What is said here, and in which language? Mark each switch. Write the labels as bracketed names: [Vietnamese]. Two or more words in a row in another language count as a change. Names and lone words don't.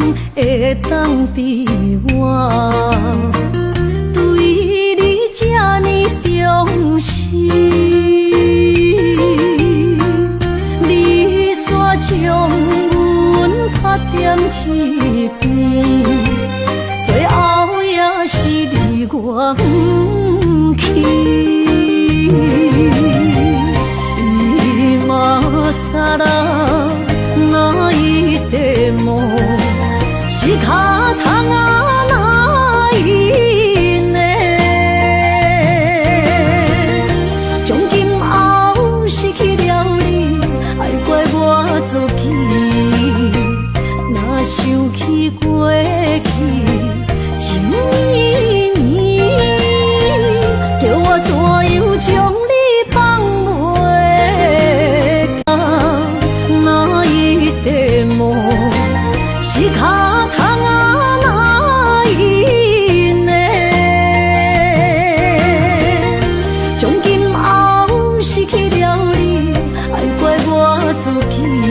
[Min Nan Chinese] 会当比我对你这呢重视？你煞将阮拍点一边，最后也是你我不去。 [Japanese] 今さら泣いても仕方がないね。 [Min Nan Chinese] 从今后失去了你，爱怪我自己。若想起过去情绵绵，叫我怎样将你放袂下？ [Japanese] 泣いても仕方がないね。 [Min Nan Chinese] 从今后失去了你，爱怪我自己。